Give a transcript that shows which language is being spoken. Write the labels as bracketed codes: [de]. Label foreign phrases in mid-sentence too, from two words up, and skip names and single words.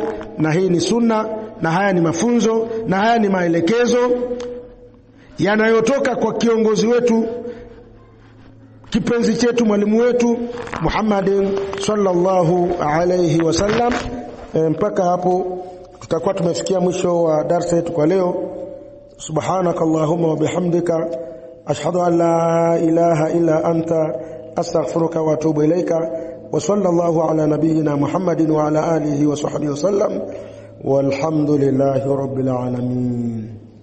[sw] Na hii ni sunna, na haya ni mafunzo, na haya ni maelekezo yanayotoka kwa kiongozi wetu, kipenzi chetu, mwalimu wetu Muhammadin [ar] صلى الله عليه وسلم. [sw] Mpaka hapo tutakuwa tumefikia mwisho wa darasa yetu kwa leo. [ar] سبحانك اللهم وبحمدك أشهد أن لا إله إلا أنت أستغفرك وأتوب إليك. وصلى الله على نبينا محمد وعلى آله وصحبه وسلم والحمد لله رب العالمين.